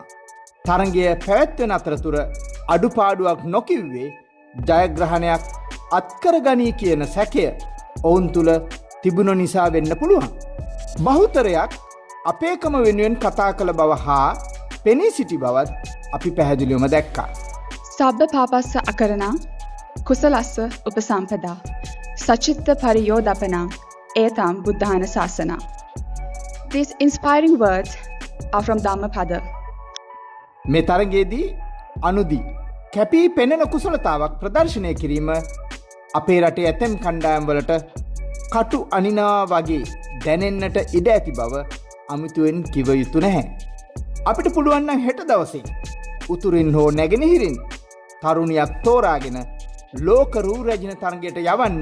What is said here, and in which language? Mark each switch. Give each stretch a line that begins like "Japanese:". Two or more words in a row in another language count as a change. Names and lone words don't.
Sinhala: තරඟය පැවැත්වෙන අතරතුර අඩුපාඩුවක් නොකිව්වේ ජයග්‍රහණයක් අත්කරගනී කියන සැකය ඔවුන් තුල තිබුණ නිසා වෙන්න පුළුවන්. බහුතරයක් අපේකම වෙනුවෙන් කතා කළ බව හා පෙනී සිටි බවත් අපි පැහැදිලිවම දැක්කා.
Pali: සබ්බ පාපස්ස අකරණං කුසලස්ස උපසම්පදා සචිත්ත පරියෝදපනං ඒතම් බුද්ධාන ශාසනං.
English: These inspiring words are from Dhammapada.
Sinhala: මේ තරගයේදී අනුදි කැපී පෙනෙන කුසලතාවක් ප්‍රදර්ශනය කිරීම අපේ රටේ ඇතැම් කණ්ඩායම් වලට කටු අනිනා වගේ දැනෙන්නට ඉඩ ඇති බව අමුතුවෙන් කිව යුතු නැහැ. අපිට පුළුවන් නම් හෙට දවසේ උතුරින් හෝ නැගෙනහිරින් තරුණියක් තෝරාගෙන ලෝක රූ රැජින තරගයට යවන්න.